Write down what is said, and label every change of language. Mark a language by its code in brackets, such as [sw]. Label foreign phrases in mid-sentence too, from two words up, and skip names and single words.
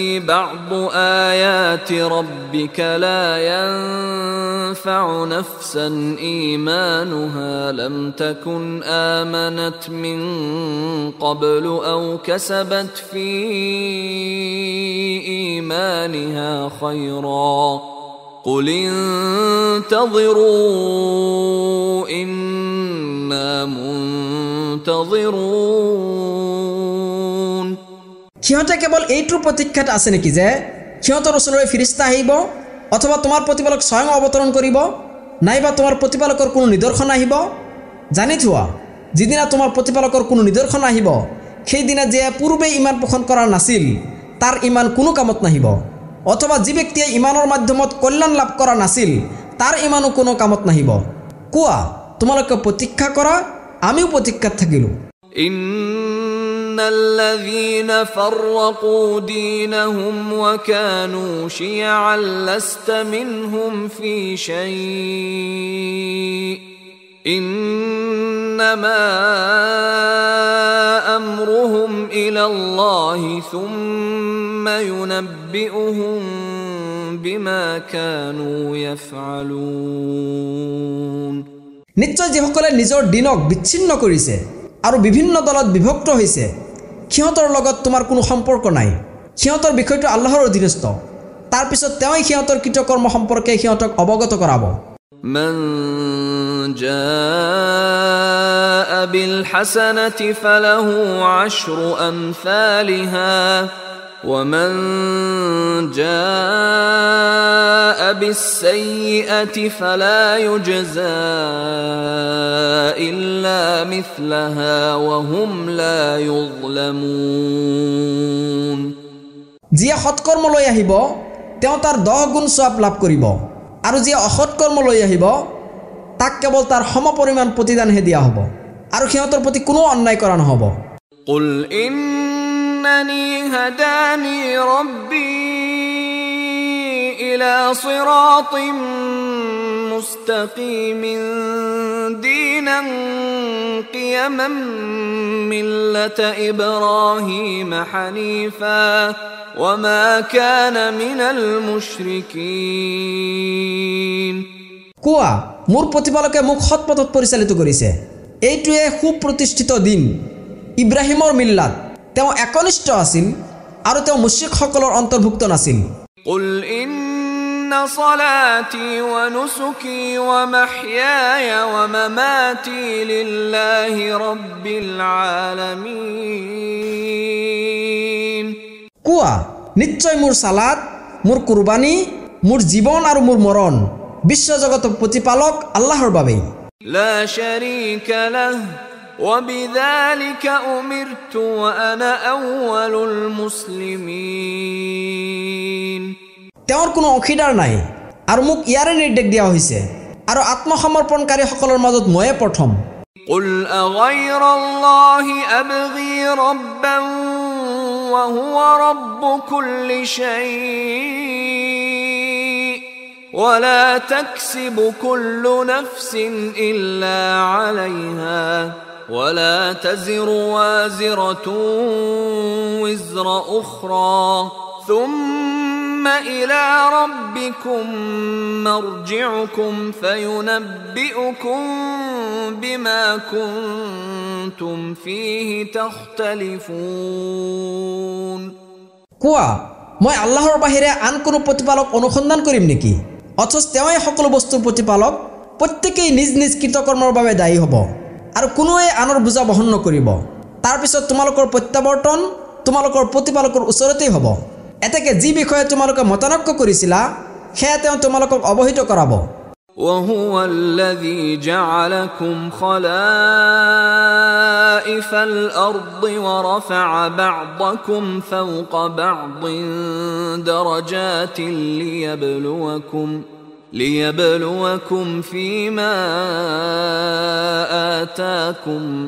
[ar] بعض آيات ربك لا ينفع نفسا إيمانها لم تكن آمنت من قبل أو كسبت في إيمانها خيرا قل انتظروا إنا منتظرون [as] সিহঁতে কেৱল এইটোৰ প্ৰতীক্ষাত আছে নেকি যে সিহঁতৰ ওচৰলৈ ফিৰিস্তা আহিব অথবা তোমাৰ প্ৰতিপালক স্বয়ং অৱতৰণ কৰিব নাইবা তোমাৰ প্ৰতিপালকৰ কোনো নিদৰ্শন আহিব জানি থোৱা যিদিনা তোমাৰ প্ৰতিপালকৰ কোনো নিদৰ্শন আহিব সেইদিনা যে পূৰ্বে ইমান পোষণ কৰা নাছিল তাৰ ইমান কোনো কামত নাহিব অথবা যি ব্যক্তিয়ে ইমানৰ মাধ্যমত কল্যাণ লাভ কৰা নাছিল তাৰ ইমানো কোনো কামত নাহিব কোৱা তোমালোকে প্ৰতীক্ষা কৰা আমিও প্ৰতীক্ষাত থাকিলো [ar] الذين فرقوا دينهم وكانوا شيعا لست منهم في شيء إنما أمرهم إلى الله ثم ينبئهم بما كانوا يفعلون [as] নিশ্চয় যিসকলে নিজৰ দিনক বিচ্ছিন্ন কৰিছে আৰু বিভিন্ন দলত বিভক্ত হৈছে সিহঁতৰ লগত তোমাৰ কোনো সম্পৰ্ক নাই সিহঁতৰ বিষয়টো আল্লাহৰ অধীনস্থ তাৰ পিছত তেওঁই সিহঁতৰ কৃতকৰ্ম সম্পৰ্কে সিহঁতক অৱগত কৰাব [ar] من جاء بالحسنة فله عشر أمثالها ومن جاء بالسيئة فلا يجزى إلا مثلها وهم لا يظلمون [as] যিয়ে সৎকৰ্ম লৈ আহিব তেওঁ তাৰ 10 গুণ সওয়াব লাভ কৰিব আৰু যিয়ে অসৎকৰ্ম লৈ আহিব তাক কেৱল তাৰ সমপৰিমাণ প্ৰতিদানহে দিয়া হ'ব আৰু সিহঁতৰ প্ৰতি কোনো অন্যায় কৰা নহ'ব [ar] قل إنني هداني ربي إلى صراط مستقيم دينا قيما ملة إبراهيم حنيفا وما كان من المشركين [as] কোৱা মোৰ প্ৰতিপালকে মোক সৎপথত পৰিচালিত কৰিছে এইটোৱে সুপ্ৰতিষ্ঠিত দিন ইব্ৰাহিমৰ মিল্লাত তেওঁ একনিষ্ঠ আছিল আৰু তেওঁ মুশৰিকসকলৰ অন্তৰ্ভুক্ত নাছিল [ar] قل إن صلاتي ونسكي ومحياي ومماتي لله رب العالمين [as] কোৱা নিশ্চয় মোৰ সালাত মোৰ কুৰবানী মোৰ জীৱন আৰু মোৰ মৰণ বিশ্বজগতৰ প্ৰতিপালক আল্লাহৰ বাবে [ar] لا شريك له وبذلك أمرت وأنا أول المسلمين [as] তেওঁৰ কোনো অংশীদাৰ নাই আৰু মোক ইয়াৰে নিৰ্দেশ দিয়া হৈছে আৰু আত্মসমৰ্পণকাৰীসকলৰ মাজত ময়ে প্ৰথম [ar] قل أغير الله أبغي ربا وهو رب كل شيء ولا تكسب كل نفس إلا عليها ولا تزر وازرة وزر أخرى ثم إلى ربكم مرجعكم فينبئكم بما كنتم فيه تختلفون [as] কোৱা মই আল্লাহৰ বাহিৰে আন কোনো প্ৰতিপালক অনুসন্ধান কৰিম নেকি অথচ তেওঁই সকলো বস্তুৰ প্ৰতিপালক প্ৰত্যেকই নিজ নিজ কৃতকৰ্মৰ বাবে দায়ী হ'ব আৰু কোনোৱে আনৰ বুজা বহন নকৰিব তাৰ পিছত তোমালোকৰ প্ৰত্যাৱৰ্তন তোমালোকৰ প্ৰতিপালকৰ ওচৰতেই হ'ব এতেকে যি বিষয়ে তোমালোকে মতানক্য কৰিছিলা সেয়া তেওঁ তোমালোকক অৱহিত কৰাব [ar] وهو الذي جعلكم خلائف الأرض ورفع بعضكم فوق بعض درجات ليبلوكم فيما آتاكم